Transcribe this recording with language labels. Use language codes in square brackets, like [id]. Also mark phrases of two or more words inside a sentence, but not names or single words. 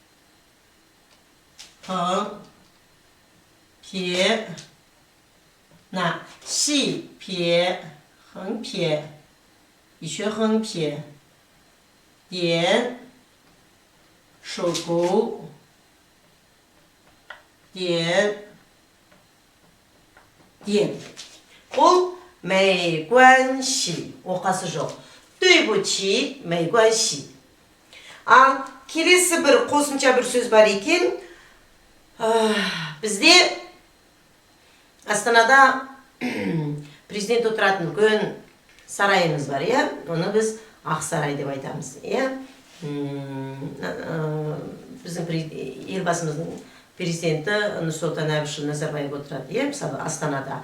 [zh] 横撇那细撇横撇еще横撇点手勾点点бұл没关系 [kk] оқасы жоқ. [zh] 对不起没关系. [kk] Ал келесі бір қосымша бір сөз бар екен. Бізде Астанада президент отыратын үлкен сарайымыз бар, Оны біз Ақсарай деп айтамыз, Біздің елбасымыздың президенті Нұрсұлтан Әбішұлы Назарбаев отырады, мысалы Астанада.